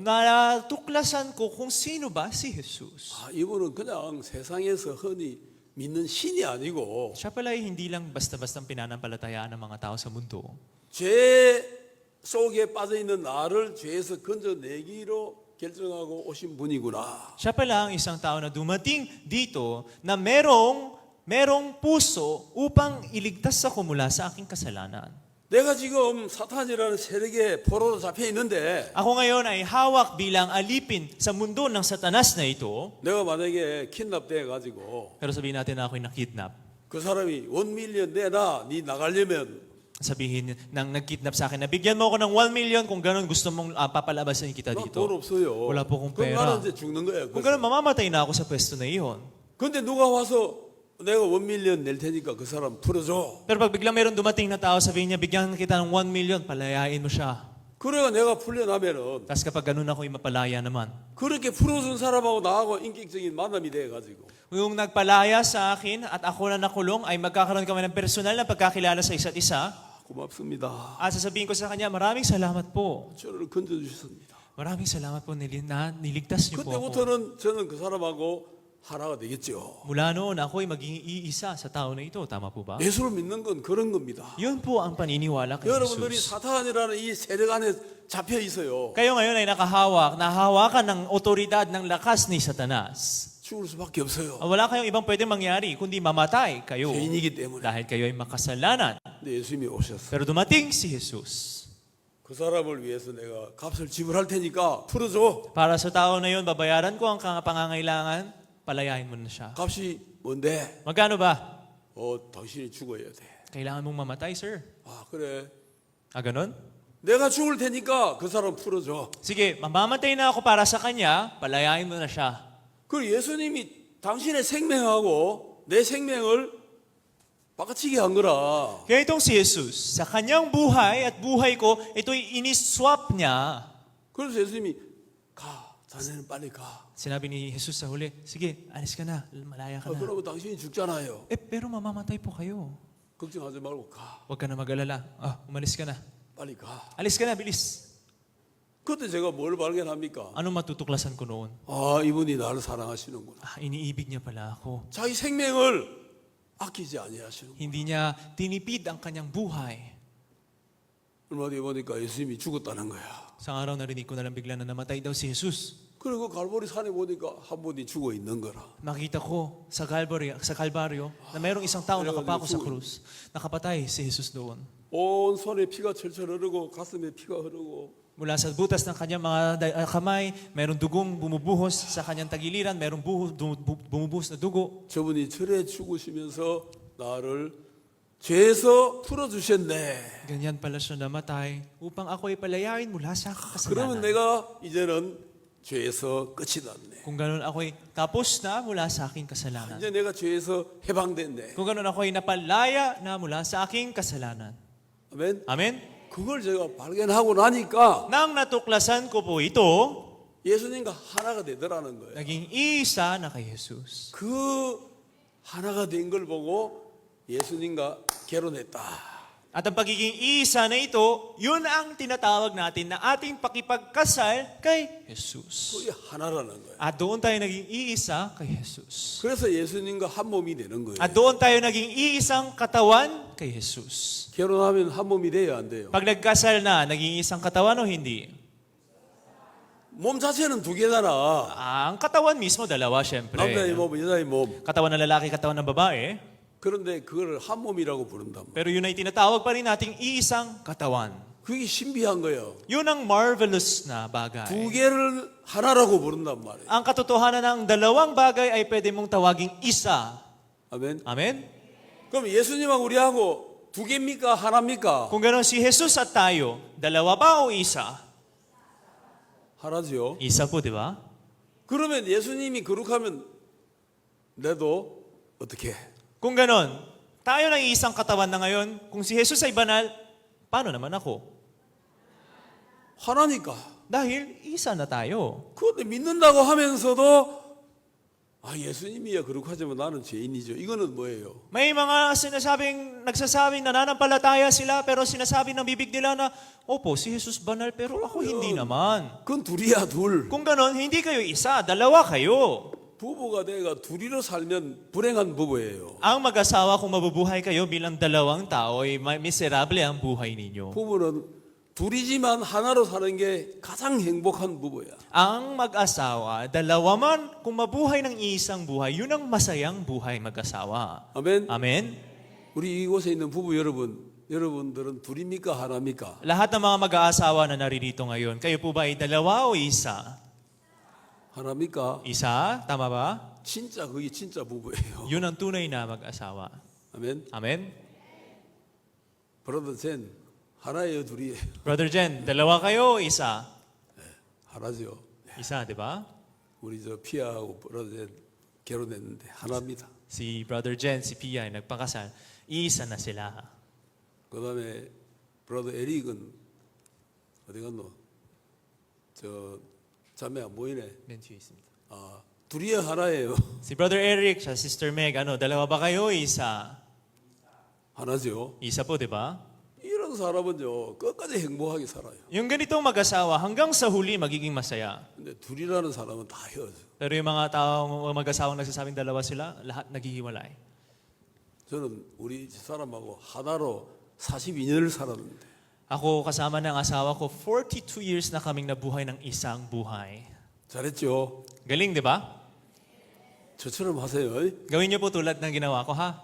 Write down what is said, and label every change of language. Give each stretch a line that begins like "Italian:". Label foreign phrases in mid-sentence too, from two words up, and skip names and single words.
Filipino: natuklasan ko kung sino ba si Jesus.
Korean: 이분은 그냥 세상에서 흔히 믿는 신이 아니고
Filipino: Siya pala ay hindi lang basta-bastang pinanampalatayaan ng mga tao sa mundo.
Korean: 죄 속에 빠져 있는 나를 죄에서 건져내기로 결정하고 오신 분이구나.
Filipino: Siya pala ang isang tao na dumating dito na merong puso upang iligtas ako mula sa aking kasalanan.
Korean: 내가 지금 사탄이라는 세력의 포로로 잡혀 있는데
Filipino: Ako ngayon ay hawak bilang alipin sa mundo ng satanas na ito.
Korean: 내가 만약에 킨납돼 가지고
Filipino: Pero sabihin natin na ako'y nakidnap.
Korean: 그 사람이 1밀리언 내놔 네 나가려면
Filipino: Sabihin nang nagkidnap sa akin na bigyan mo ako ng 1 million kung gano'n gusto mong papalabasin kita
Korean: 나
Filipino: dito.
Korean: 돈 없어요.
Filipino: Wala po akong
Korean: 그럼
Filipino: pera.
Korean: 나는 이제 죽는 거예요.
Filipino: Kung gano'n, mamamatay na ako sa pwesto na iyon.
Korean: 근데 누가 와서 내가 1밀리언 낼 테니까 그 사람 풀어줘.
Filipino: Pero pag biglang mayroong dumating na tao, sabihin niya, bigyan kita ng 1 million, palayain mo siya.
Korean: 그래가 내가 풀려나면은
Filipino: Tapos kapag gano'n ako'y mapalaya naman.
Korean: 그렇게 풀어준 사람하고 나하고 인격적인 만남이 돼가지고
Filipino: Yung nagpalaya sa akin at ako na nakulong ay magkakaroon kami ng personal na pagkakilala sa isa't isa.
Korean: 고맙습니다.
Filipino: At sasabihin ko sa kanya, maraming salamat po.
Korean: 저를 건져주셨습니다.
Filipino: Maraming salamat po, niligtas niyo po ako.
Korean: 그때부터는 저는 그 사람하고 하나가 되겠죠.
Filipino: Mula noon, ako'y maging iisa sa tao na ito. Tama po ba?
Korean: 예수를 믿는 건 그런 겁니다.
Filipino: Yun po ang paniniwala kay
Korean: 여러분들이
Filipino: Jesus.
Korean: 사탄이라는 이 세력 안에 잡혀 있어요.
Filipino: Kayo ngayon ay nahahawakan ng otoridad ng lakas ni Satanas.
Korean: 죽을 수밖에 없어요.
Filipino: Wala kayong ibang pwedeng mangyari, kundi mamatay kayo.
Korean: 죄인이기 때문에.
Filipino: Dahil kayo ay makasalanan.
Korean: 근데 예수님이 오셨어요.
Filipino: Pero dumating si Jesus.
Korean: 그 사람을 위해서 내가 값을 지불할 테니까 풀어줘.
Filipino: Para sa tao na yun, babayaran ko ang pangangailangan, palayain mo na siya.
Korean: 값이 뭔데?
Filipino: Magkano ba?
Korean: 당신이 죽어야 돼.
Filipino: Kailangan mong mamatay, sir.
Korean: 그래.
Filipino: Ganon?
Korean: 내가 죽을 테니까 그 사람 풀어줘.
Filipino: Sige, mamamatay na ako para sa kanya, palayain mo na siya.
Korean: 그 예수님이 당신의 생명하고 내 생명을 바꿔치기 한 거라.
Filipino: Kaya itong si Jesus, sa kanyang buhay at buhay ko, ito'y iniswap niya.
Korean: 그래서 예수님이 가. 자네는 빨리 가.
Filipino: Sinabi ni Jesus sa huli, sige, alis ka na, malaya ka na.
Korean: 그러고 당신이 죽잖아요.
Filipino: Pero mamamatay po kayo.
Korean: 걱정하지 말고 가.
Filipino: Huwag ka na mag-alala. Umalis ka na.
Korean: 빨리 가.
Filipino: Alis ka na, bilis.
Korean: 그때 제가 뭘 발견합니까?
Filipino: Anong matutuklasan ko noon?
Korean: 이분이 나를 사랑하시는구나.
Filipino: Iniibig niya pala ako.
Korean: 자기 생명을 아끼지 아니하시는구나.
Filipino: Hindi niya tinipid ang kanyang buhay.
Korean: 얼마 뒤에 보니까 예수님이 죽었다는 거야.
Filipino: Sa araw narinig ko na lang bigla na namatay daw si Jesus.
Korean: 그리고 갈보리 산에 보니까 한 분이 죽어 있는 거라.
Filipino: Makita ko sa Calvario na mayroong isang tao nakapako sa krus. Nakapatay si Jesus doon.
Korean: 온 손에 피가 철철 흐르고 가슴에 피가 흐르고
Filipino: Mula sa butas ng kanyang mga kamay, mayroong dugong bumubuhos sa kanyang tagiliran, mayroong bumubuhos na dugo.
Korean: 저분이 절에 죽으시면서 나를 죄에서 풀어주셨네.
Filipino: Ganyan pala siya namatay upang ako ay palayain mula sa
Korean: 그러면
Filipino: kasalanan.
Korean: 내가 이제는 죄에서 끝이 났네.
Filipino: Kung ganun ako'y tapos na mula sa aking kasalanan.
Korean: 이제 내가 죄에서 해방됐네.
Filipino: Kung ganun ako'y napalaya na mula sa aking kasalanan.
Korean: 아멘.
Filipino: Amen?
Korean: 그걸 제가 발견하고 나니까
Filipino: Nang natuklasan ko po ito,
Korean: 예수님과 하나가 되더라는 거예요.
Filipino: naging isa na kay Jesus.
Korean: 그 하나가 된 걸 보고 예수님과 결혼했다.
Filipino: At ang pagiging isa na ito, yun ang tinatawag natin na ating pakipagkasal kay Jesus.
Korean: 그게 하나라는 거예요.
Filipino: At doon tayo naging iisa kay Jesus.
Korean: 그래서 예수님과 한 몸이 되는 거예요.
Filipino: At doon tayo naging iisang katawan kay Jesus.
Korean: 결혼하면 한 몸이 돼야 안 돼요.
Filipino: Pag nagkasal na, naging isang katawan o hindi?
Korean: 몸 자체는 두 개잖아.
Filipino: Ang katawan mismo, dalawa syempre.
Korean: 남자의 몸, 여자의 몸.
Filipino: Katawan ng lalaki, katawan ng babae.
Korean: 그런데 그걸 한 몸이라고 부른단 말이에요.
Filipino: Pero yun ay tinatawag pa rin nating iisang katawan.
Korean: 그게 신비한 거예요.
Filipino: Yun ang marvelous na
Korean: 두
Filipino: bagay.
Korean: 개를 하나라고 부른단 말이에요.
Filipino: Ang katotohanan ng dalawang bagay ay pwede mong tawaging isa.
Korean: 아멘.
Filipino: Amen?
Korean: 그럼 예수님하고 우리하고 두 개입니까? 하나입니까?
Filipino: Kung gano'n si Jesus at tayo, dalawa ba o isa?
Korean: 하나죠.
Filipino: Isa po, di ba?
Korean: 그러면 예수님이 거룩하면 내도 어떻게?
Filipino: Kung gano'n, tayo na isang katawan na ngayon. Kung si Jesus ay banal, paano naman ako?
Korean: 하나니까.
Filipino: Dahil isa na tayo.
Korean: 그런데 믿는다고 하면서도 예수님이야 거룩하지만 나는 죄인이죠. 이거는 뭐예요?
Filipino: May mga nagsasabing nananampalataya sila pero sinasabi ng bibig nila na, opo, si Jesus banal pero ako hindi naman.
Korean: 그건 둘이야 둘.
Filipino: Kung ganon, hindi kayo isa, dalawa kayo.
Korean: 부부가 내가 둘이로 살면 불행한 부부예요.
Filipino: Ang mag-asawa kung mabubuhay kayo bilang dalawang tao ay miserable ang buhay ninyo.
Korean: 부부는 둘이지만 하나로 사는 게 가장 행복한 부부야.
Filipino: Ang mag-asawa, dalawa man, kung mabuhay ng isang buhay, yun ang masayang buhay mag-asawa.
Korean: 아멘.
Filipino: Amen?
Korean: 우리 이곳에 있는 부부 여러분들은 둘입니까 하나입니까?
Filipino: Lahat ng mga mag-aasawa na naririto ngayon, kayo po ba ay dalawa o isa?
Korean: 하나입니까?
Filipino: Isa? Tama ba?
Korean: 진짜 그게 진짜 부부예요.
Filipino: Yun ang tunay na mag-asawa.
Korean: 아멘.
Filipino: Amen?
Korean: 브라더 젠 하나예요 둘이에요?
Filipino: Brother Jen, dalawa kayo o isa?
Korean: 하나죠.
Filipino: Isa, di ba?
Korean: 우리 저 피아하고 브라더 젠 결혼했는데 하나입니다.
Filipino: Si Brother Jen, si Pia ay nagpakasal. Isa na sila.
Korean: 그다음에 브라더 에릭은 어디 갔노? 저 자매 안 보이네. Bench 있습니다. 둘이에요 하나예요.
Filipino: Si Brother Eric, sa Sister Meg, dalawa ba kayo o isa?
Korean: 하나죠.
Filipino: Isa po, di ba?
Korean: 이런 사람은요 끝까지 행복하게 살아요.
Filipino: Yung ganitong mag-asawa, hanggang sa huli magiging masaya.
Korean: 근데 둘이라는 사람은 다 헤어져.
Filipino: Pero yung mga taong mag-asawang nagsasabing dalawa sila, lahat naghihiwalay.
Korean: 저는 우리 사람하고 하나로 42년을 살았는데
Filipino: Ako kasama ng asawa ko, 42 years na kaming nabuhay ng isang buhay.
Korean: 잘했죠.
Filipino: Galing, di ba?
Korean: 저처럼 하세요.
Filipino: Gawin niyo po tulad ng ginawa ko, ha?